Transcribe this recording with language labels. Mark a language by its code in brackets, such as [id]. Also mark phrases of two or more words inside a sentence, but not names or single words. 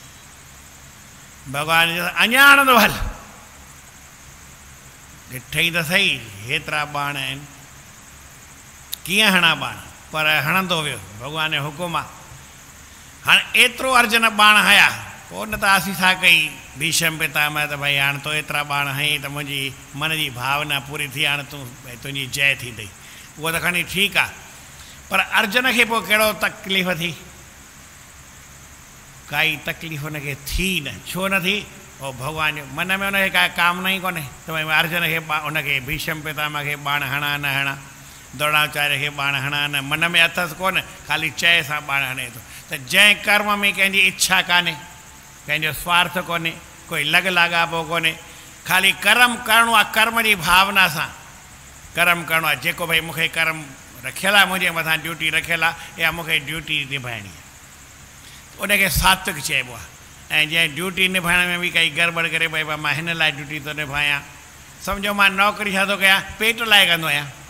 [sd] भॻवान चयो अञा हणंदो हल ॾिठई त सही हेतिरा बाण आहिनि कीअं हणा बाण पर हणंदो वियो भॻवान जो हुकुम आहे हाणे एतिरो अर्जुन बाण हया पोइ न त असीं छा कई भीष्म पितामह त भई हाणे तो एतिरा बाण हई त मुंहिंजी मन जी भावना पूरी थी हाणे तूं भई तुंहिंजी जय थींदई उहो त खणी ठीकु आहे पर अर्जुन खे पोइ कहिड़ो तकलीफ़ थी काई तकलीफ़ हुनखे थी न छो न थी पोइ भॻवान जो मन में हुनखे का कामना ई कोन्हे त भई अर्जुन खे हुनखे भीष्म पितामह खे बाण हणा न हणा द्रोणाचार्य खे बाण हणा न मन में अथसि कोन ख़ाली चए सां बाण हणे थो त जंहिं कर्म में कंहिंजी इच्छा कान्हे कंहिंजो स्वार्थ कोन्हे कोई लॻ लाॻापो कोन्हे ख़ाली कर्म करिणो आहे कर्म जी भावना सां कर्म करिणो आहे जेको भई मूंखे कर्म रखियलु आहे मुंहिंजे मथां ड्यूटी रखियलु आहे या मूंखे ड्यूटी निभाइणी आहे उनखे सात्विक चइबो आहे ऐं जंहिं ड्यूटी निभाइण में बि काई गड़बड़ करे भई मां हिन लाइ ड्यूटी थो निभायां सम्झो मां नौकिरी छा थो कयां पेट लाइ कंदो आहियां